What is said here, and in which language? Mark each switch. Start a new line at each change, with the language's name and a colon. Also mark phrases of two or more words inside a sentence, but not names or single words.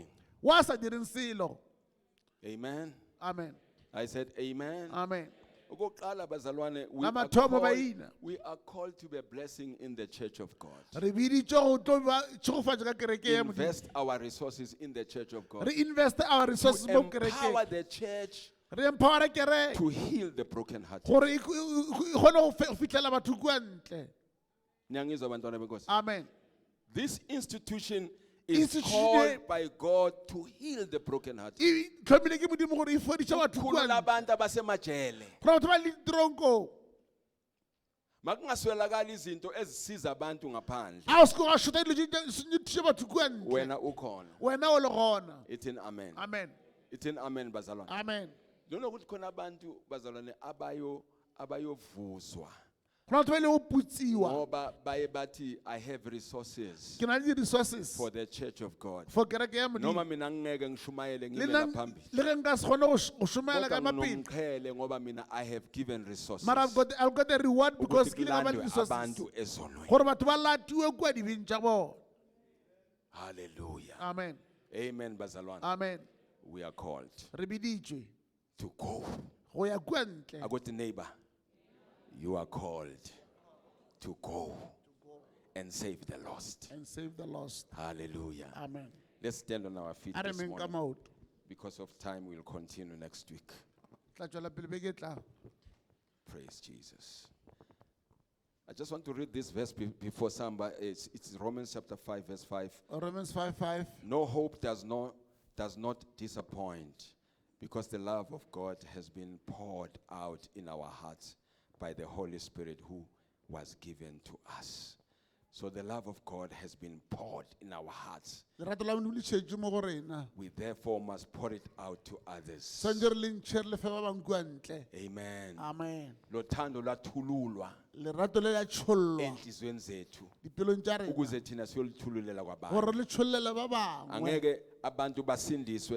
Northern Sotho: wa sa direng selo
English: Amen. amen I said amen. amen
Zulu: Okokuqala bazalwane,
Northern Sotho: La mathomo baina.
English: we are called to be a blessing in the church of God.
Northern Sotho: re biditswe go tlo ba tšhogofatša ka kereke ya modimo
English: Invest our resources in the church of God.
Northern Sotho: re investe
English: our resources To
Northern Sotho: mo
English: empower
Northern Sotho: kerekeng
English: the church
Northern Sotho: re empowere kereke
English: to heal the brokenhearted.
Northern Sotho: gore e kgone go fitlhela batho kua ntle
Zulu: Niyangizwa bantwana benkosi?
English: amen This institution is Institution called by God to heal the brokenhearted.
Northern Sotho: e tlhomile ke modimo gore e fodiša batho kua
Zulu: Ukukhulula
Northern Sotho: ntle
Zulu: abantu abasemajele.
Northern Sotho: gore batho ba le tronko
Zulu: Makungaswelakala izinto ezisiza abantu ngaphandle.
Northern Sotho: a o seke ga shota dilo thuše batho kua ntle
Zulu: Wena ukhona.
Northern Sotho: wena o le gona
Zulu: Ithini amen.
English: amen
Zulu: Ithini amen bazalwane.
English: amen
Zulu: Lona ukuthi khona abantu bazalwane abayovuzwa
Northern Sotho: go na batho ba ile go putsiwa
Zulu: ngoba baye bathi
English: I have resources
Northern Sotho: ke na le di-resources
English: for the church of God.
Northern Sotho: for kereke ya
Zulu: Noma
Northern Sotho: modimo
Zulu: mina ngeke ngishumayele
Northern Sotho: le
Zulu: ngibe
Northern Sotho: nna
Zulu: ngaphambili.
Northern Sotho: le ge nka se kgone go šomaela ka
Zulu: Kodwa
Northern Sotho: mapele
Zulu: nginomqhele ngoba mina
English: I have given resources. mara I've got a reward because
Zulu: Ukuthi
Northern Sotho: ke ile ka ba le
Zulu: kulandwe
Northern Sotho: resources
Zulu: abantu ezonweni.
Northern Sotho: gore batho ba latiwe kua dibeng tša bona
English: Hallelujah. amen
Zulu: Amen bazalwane.
English: amen We are called
Northern Sotho: re biditswe
English: to go.
Northern Sotho: go ya kua ntle
English: Akuthi neighbor, you are called to go and save the lost. and save the lost Hallelujah. amen Let's stand on our feet
Northern Sotho: a re
English: this
Northern Sotho: meng ka
English: morning.
Northern Sotho: maoto
English: Because of time, we'll continue next week.
Northern Sotho: tla tswela pele beke e tlang
English: Praise Jesus. I just want to read this verse before somebody. It's Romans chapter 5, verse 5. Romans 5:5 No hope does not disappoint, because the love of God has been poured out in our hearts by the Holy Spirit who was given to us. So the love of God has been poured in our hearts.
Northern Sotho: lerato la modimo le tšhetše mo go rena
English: We therefore must pour it out to others.
Northern Sotho: swantse re le ntšhe re le fe ba bang kua ntle
English: Amen. amen
Zulu: Lothando lwathululwa
Northern Sotho: lerato le la tšhollwa
Zulu: enhlizweni zethu
Northern Sotho: dipelong tša rena
Zulu: ukuze thina siyolithululela kwabantu.
Northern Sotho: gore le tšhollele ba bangwe
Zulu: Angeke abantu basindiswe